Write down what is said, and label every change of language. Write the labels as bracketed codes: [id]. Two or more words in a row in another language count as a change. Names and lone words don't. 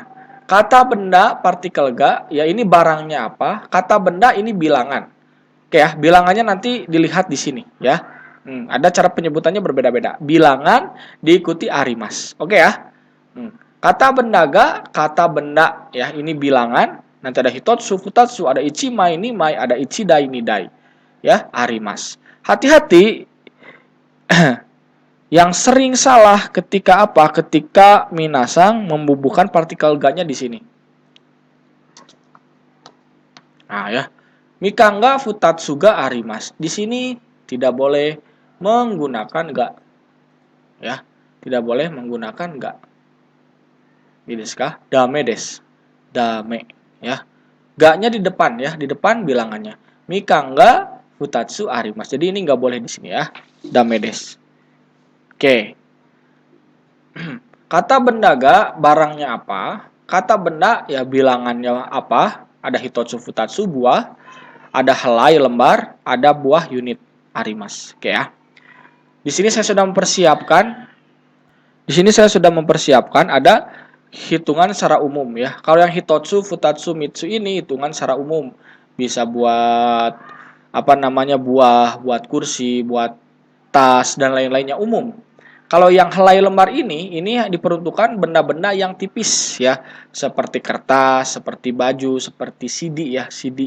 [id] Kata benda partikel ga, ya ini barangnya apa? Kata benda ini bilangan. Oke ya, bilangannya nanti dilihat di sini ya. Ada cara penyebutannya berbeda-beda. Bilangan diikuti arimas. Oke ya. Kata benda ga, kata benda ya, ini bilangan. [ja] Nanti ada 一つ、二つ, ada 一枚、二枚, ada 一台、二台. [id] Ya, arimas. Hati-hati yang sering salah ketika apa? Ketika minasang membubuhkan partikel ga-nya di sini. [ja] Nah ya, みかんが 二つ が あります. [id] Di sini tidak boleh menggunakan ga. Ya, tidak boleh menggunakan ga. [ja] です だめ です. [id] Dame ya. Ga-nya di depan ya, di depan bilangannya. [ja] みかんが 二つ あります. [id] Jadi ini nggak boleh di sini ya. [ja] だめ です. Oke. [id] Kata benda ga barangnya apa? Kata benda ya bilangannya apa? Ada [ja] 一つ 二つ [id] buah, ada helai lembar, ada buah unit arimas. Oke ya. Di sini saya sudah mempersiapkan ada hitungan secara umum ya. Kalau yang [ja] 一つ、二つ、三つ [id] ini hitungan secara umum. Bisa buat buah, buat kursi, buat tas dan lain-lainnya umum. Kalau yang helai lembar ini diperuntukkan benda-benda yang tipis ya, seperti kertas, seperti baju, seperti CD ya, CD.